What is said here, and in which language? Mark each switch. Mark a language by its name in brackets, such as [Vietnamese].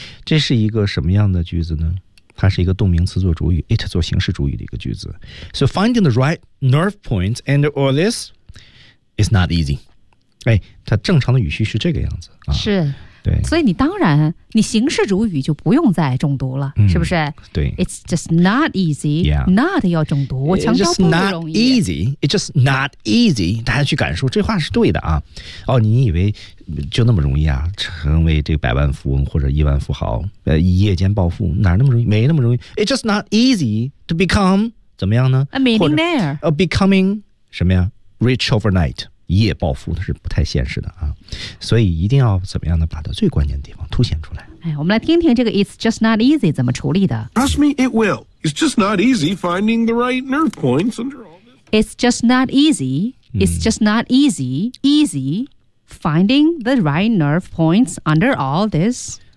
[Chinese] 这是一个什么样的句子呢它是一个动名词做主语 it 做形式主语的一个句子。 [English] So finding the right nerve points under all this is not easy. [Chinese] 哎，它正常的语序是这个样子、是，对，所以你当然，你形式主语就不用再重读了，是不是？对 [English] ，It's just not easy. Yeah, [Chinese] not 要重读，我强调不容易。 [English] It's just not easy. It's just not easy. [Chinese] 大家去感受，这话是对的啊。哦，你以为就那么容易啊？成为这个百万富翁或者亿万富豪，一夜间暴富哪那么容易？没那么容易。 [English] It's just not easy to become [Chinese] 怎么样呢 [English] ？A millionaire. Becoming [Chinese] 什么呀 [English] ？Rich overnight. [Chinese] 一夜暴富那是不太现实的啊，所以一定要怎么样的把它最关键的地方凸显出来。哎，我们来听听这个 [English] "It's just not easy" [Chinese] 怎么处理的。 [English] Trust me, it will. It's just not easy finding the right nerve points under all this. It's just not easy. It's just not easy. Easy finding the right nerve points under all this.